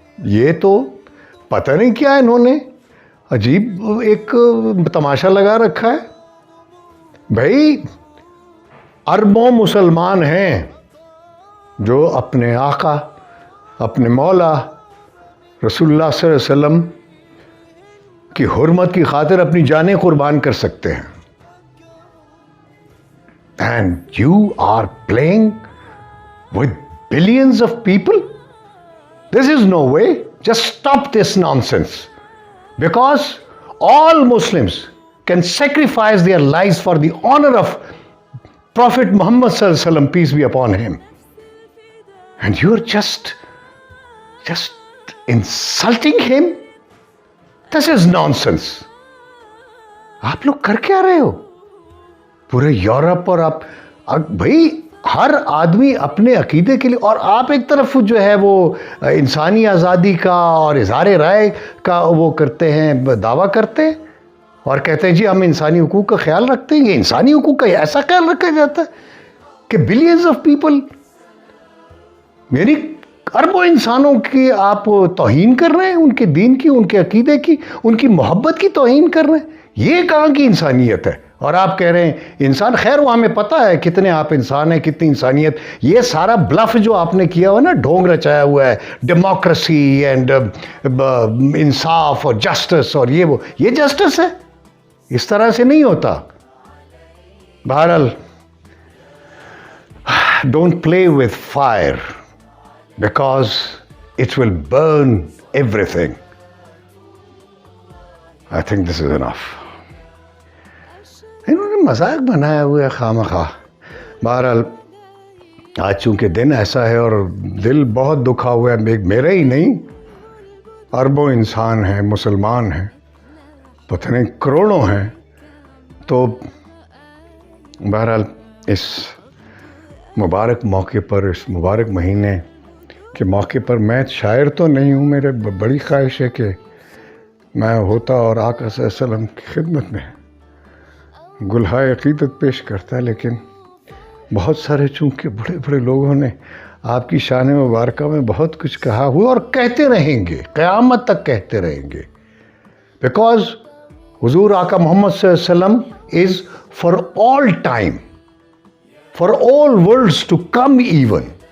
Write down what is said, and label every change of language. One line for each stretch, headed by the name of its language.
Urdu: یہ تو پتہ نہیں کیا انہوں نے عجیب ایک تماشا لگا رکھا ہے۔ بھائی اربوں مسلمان ہیں جو اپنے آقا، اپنے مولا رسول اللہ صلی اللہ علیہ وسلم کی حرمت کی خاطر اپنی جانیں قربان کر سکتے ہیں،
English: and you are playing with billions of people? This is no way. Just stop this nonsense, because all Muslims can sacrifice their lives for the honor of Prophet Muhammad sallallahu alaihi wasallam, peace be upon him, and you're just insulting him. This is nonsense.
Urdu: آپ لوگ کر کیا رہے ہو؟ پورے Europe اور آپ بھائی ہر آدمی اپنے عقیدے کے لیے، اور آپ ایک طرف جو ہے وہ انسانی آزادی کا اور اظہار رائے کا وہ کرتے ہیں، دعویٰ کرتے ہیں اور کہتے ہیں جی ہم انسانی حقوق کا خیال رکھتے ہیں. یہ انسانی حقوق کا ایسا خیال رکھا جاتا ہے کہ بلینز آف پیپل، یعنی اربوں انسانوں کی آپ توہین کر رہے ہیں، ان کے دین کی، ان کے عقیدے کی، ان کی محبت کی توہین کر رہے ہیں. یہ کہاں کی انسانیت ہے؟ اور آپ کہہ رہے ہیں انسان. خیر وہ ہمیں پتہ ہے کتنے آپ انسان ہیں، کتنی انسانیت. یہ سارا بلف جو آپ نے کیا ہوا نا، ڈھونگ رچایا ہوا ہے، ڈیموکریسی اینڈ انصاف اور جسٹس اور یہ جسٹس ہے؟ اس طرح سے نہیں ہوتا.
English: بہرحال don't play with fire because it will burn everything. I think this is enough.
Urdu: انہوں نے مذاق بنایا ہوا ہے خواہ. بہرحال آج چونکہ دن ایسا ہے اور دل بہت دکھا ہوا ہے، میرا ہی نہیں، اربوں انسان ہیں، مسلمان ہیں، پتہ نہیں کروڑوں ہیں. تو بہرحال اس مبارک موقع پر، اس مبارک مہینے کے موقع پر، میں شاعر تو نہیں ہوں، میرے بڑی خواہش ہے کہ میں ہوتا اور آقا صلی اللہ علیہ وسلم کی خدمت میں گلہائے عقیدت پیش کرتا، لیکن بہت سارے چونکہ بڑے بڑے لوگوں نے آپ کی شان مبارکہ میں بہت کچھ کہا ہوا اور کہتے رہیں گے، قیامت تک کہتے رہیں گے.
English: Because حضور آقا محمد صلی اللہ علیہ وسلم is for all time, for all worlds to come even.